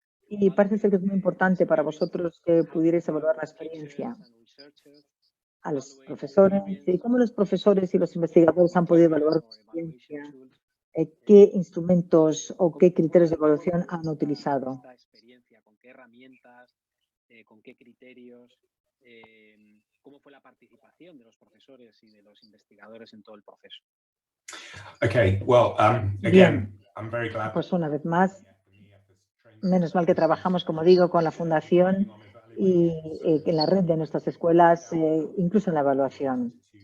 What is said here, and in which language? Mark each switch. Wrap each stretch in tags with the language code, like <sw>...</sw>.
<es>Y parece ser que es muy importante para vosotros que pudierais evaluar la experiencia a los profesores y cómo los profesores y los investigadores han podido evaluar la experiencia, qué instrumentos o qué criterios de evaluación han utilizado. ¿Con qué herramientas, con qué criterios, cómo fue la participación de los profesores y de los investigadores en todo el proceso?</es> <en>Okay, well, again, I'm very glad.</en> <es>Pues una vez más, menos mal que trabajamos, como digo, con la fundación y en la red de nuestras escuelas, incluso en la evaluación.</es>